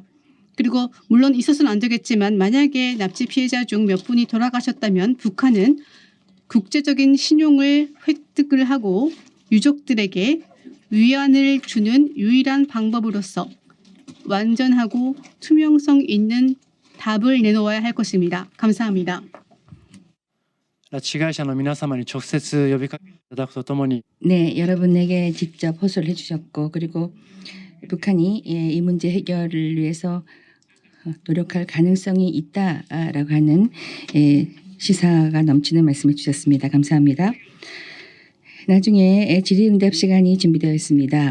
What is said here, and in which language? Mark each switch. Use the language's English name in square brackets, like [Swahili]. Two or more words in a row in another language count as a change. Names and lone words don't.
[Korean] 그리고 물론 있어서는 안 되겠지만 만약에 납치 피해자 중 몇 분이 돌아가셨다면 북한은 국제적인 신용을 획득을 하고 유족들에게 위안을 주는 유일한 방법으로서 완전하고 투명성 있는 답을 내놓아야 할 것입니다. 감사합니다. [Japanese] 拉致被害者の皆様に直接呼びかけていただくとともに [Korean] 네, 여러분에게 직접 호소를 해주셨고 그리고 북한이 이 문제 해결을 위해서 노력할 가능성이 있다라고 하는 시사가 넘치는 말씀을 주셨습니다. 감사합니다. 나중에 질의응답 시간이 준비되어 있습니다.